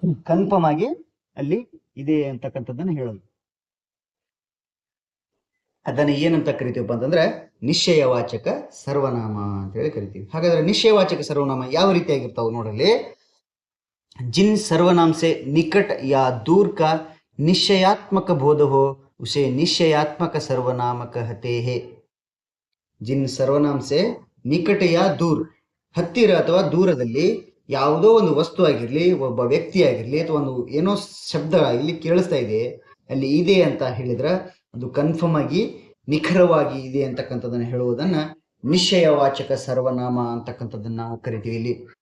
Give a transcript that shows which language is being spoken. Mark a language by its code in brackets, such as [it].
[kn] Confirm ಆಗಿ ಅಲ್ಲಿ ಇದೆ ಅಂತಕ್ಕಂಥದ್ದನ್ನ ಹೇಳೋದು. ಅದನ್ನ ಏನಂತ ಕರಿತೀವಪ್ಪ ಅಂತಂದ್ರೆ ನಿಶ್ಚಯವಾಚಕ ಸರ್ವನಾಮ ಅಂತ ಹೇಳಿ ಕರಿತೀವಿ. ಹಾಗಾದ್ರೆ ನಿಶ್ಚಯವಾಚಕ ಸರ್ವನಾಮ ಯಾವ ರೀತಿಯಾಗಿರ್ತಾವ ನೋಡಲಿ. [hi] जिन सर्वनाम से निकट या दूर का निश्चयात्मक बोध हो उसे निश्चयात्मक सर्वनाम कहते हैं. जिन सर्वनाम से निकट या दूर, [kn] ಹತ್ತಿರ ಅಥವಾ ದೂರದಲ್ಲಿ ಯಾವುದೋ ಒಂದು ವಸ್ತು ಆಗಿರ್ಲಿ, ಒಬ್ಬ ವ್ಯಕ್ತಿ ಆಗಿರ್ಲಿ, ಅಥವಾ ಒಂದು ಏನೋ ಶಬ್ದ ಇಲ್ಲಿ ಕೇಳಿಸ್ತಾ ಇದೆ, ಅಲ್ಲಿ ಇದೆ ಅಂತ ಹೇಳಿದ್ರ ಅದು ಕನ್ಫರ್ಮ್ ಆಗಿ ನಿಖರವಾಗಿ ಇದೆ ಅಂತಕ್ಕಂಥದ್ದನ್ನ ಹೇಳುವುದನ್ನ ನಿಶ್ಚಯವಾಚಕ ಸರ್ವನಾಮ ಅಂತಕ್ಕಂಥದ್ದನ್ನ ನಾವು ಕರಿತೀವಿ ಇಲ್ಲಿ.